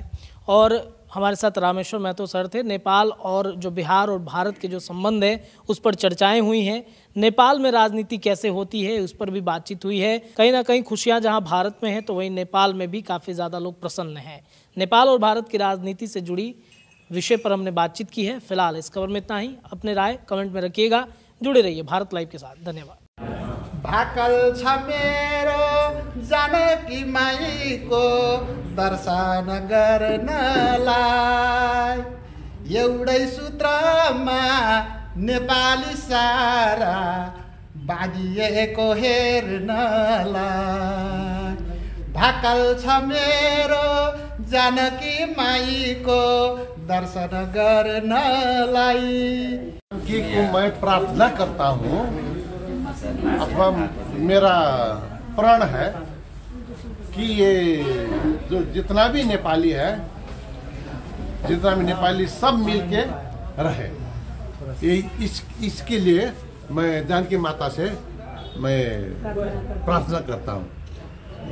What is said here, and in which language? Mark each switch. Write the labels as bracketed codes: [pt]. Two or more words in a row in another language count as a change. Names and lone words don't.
[hi] और हमारे साथ रामेश्वर महतो सर थे। नेपाल और जो बिहार और भारत के जो संबंध है उस पर चर्चाएं हुई हैं, नेपाल में राजनीति कैसे होती है उस पर भी बातचीत हुई है। कहीं ना कहीं खुशियां जहां भारत में हैं तो वहीं नेपाल में भी काफ़ी ज़्यादा लोग प्रसन्न हैं। नेपाल और भारत की राजनीति से जुड़ी विषय पर हमने बातचीत की है। फिलहाल इस खबर में इतना ही। अपने राय कमेंट में रखिएगा। जुड़े रहिए भारत लाइव के साथ। धन्यवाद। [ne] भाकल छ मेरो जानकी माईको दर्शन गर्नलाई, एउटै सूत्रमा नेपाली सारा बाँधिएको हेर्नलाई। भाकल छ मेरो जानकी माईको दर्शन गर्नलाई। [hi] कि मैं प्रार्थना करता हूँ अथवा मेरा प्रण है कि ये जो जितना भी नेपाली है, जितना भी नेपाली सब मिलके रहे, ये इसके लिए मैं जानकी माता से मैं प्रार्थना करता हूँ।